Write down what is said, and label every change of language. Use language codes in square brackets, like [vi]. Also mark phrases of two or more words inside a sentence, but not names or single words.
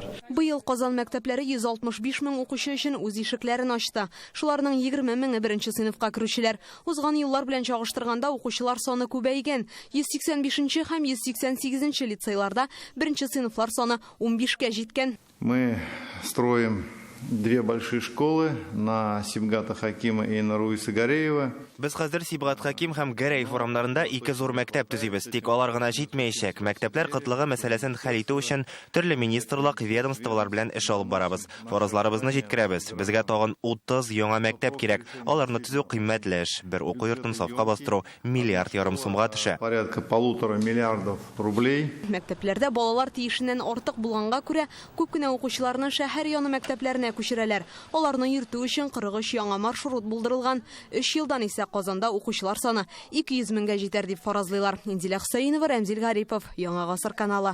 [tt] Быел Казан мәктәпләре 165 мең укучы өчен үз ишекләрен ачты. Шуларның 20 меңе беренче сыйныфка керүчеләр. Узган еллар белән чагыштырганда укучылар саны күбәйгән. 185 һәм 188 лицейларда беренче сыйныфлар саны 15-кә җиткән. [ru] Мы строим 2 большие школы на Сибгата Хакима и на Руиса Гареева. [tt] Без хәзер Сибгат Хаким һәм Гареев урамнарында 2 зур мәктәп төзибез. Тик алар гына җитмәячәк. Мәктәпләр кытлыгы мәсьәләсен хәл итү өчен төрле министрлык, ведомстволар белән эш алып барабыз. Фаразларыбызны җиткерәбез. Безгә тагын 30 яңа мәктәп кирәк. Аларны төзү кыйммәтле эш. Бер уку йортын сафка бастыру миллиард ярым сумга төшә. [ru] Порядка 1,5 миллиардов рублей. [tt] Мәктәпләрдә балалар тиешеннән артык булганга күрә күп кенә укучыларны шәһәр яны мәктәпләренә күчерәләр. Аларны йөртү өчен 43 яңа маршрут булдырылган. 3 елдан исә Казанда укучылар саны 200 меңгә җитәр дип фаразлыйлар. Инзилә Хусаинова, Рәмзил Гарипов, Яңа гасыр каналы.